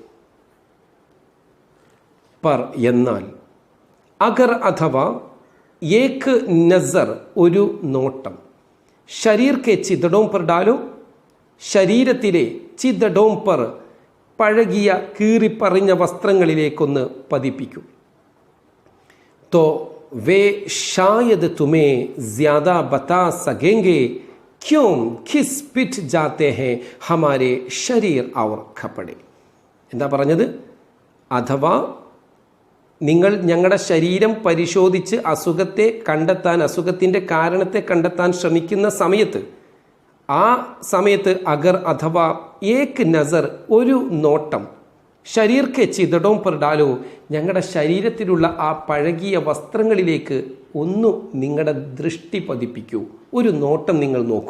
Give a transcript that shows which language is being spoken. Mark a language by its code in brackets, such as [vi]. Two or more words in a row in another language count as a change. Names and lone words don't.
[ml] പർ എന്നാൽ, അഗർ അഥവാ, [hi] एक नज़र [ml] ഒരു നോട്ടം, [hi] शरीर के चिथड़ों पर डालो, [ml] ശരീരത്തിലെ [hi] चिथड़ों पर [ml] പഴകിയ കീറിപ്പറിഞ്ഞ വസ്ത്രങ്ങളിലേക്കൊന്ന് പതിപ്പിക്കും. [hi] തോ वे शायद तुम्हें ज्यादा बता सकेंगे क्यों खिस पिट जाते हैं हमारे शरीर और कपड़े. [ml] എന്താ പറഞ്ഞത്? അഥവാ നിങ്ങൾ ഞങ്ങളുടെ ശരീരം പരിശോധിച്ച് അസുഖത്തെ കണ്ടെത്താൻ, അസുഖത്തിൻ്റെ കാരണത്തെ കണ്ടെത്താൻ ശ്രമിക്കുന്ന സമയത്ത്, ആ സമയത്ത് അഗർ അഥവാ [hi] एक नज़र [ml] ഒരു നോട്ടം, [hi] शरीर के चिथड़ों पर डालो [ml] ഞങ്ങളുടെ ശരീരത്തിലുള്ള ആ പഴകിയ വസ്ത്രങ്ങളിലേക്ക് ഒന്നു നിങ്ങളുടെ ദൃഷ്ടി പതിപ്പിക്കൂ, ഒരു നോട്ടം നിങ്ങൾ നോക്കൂ.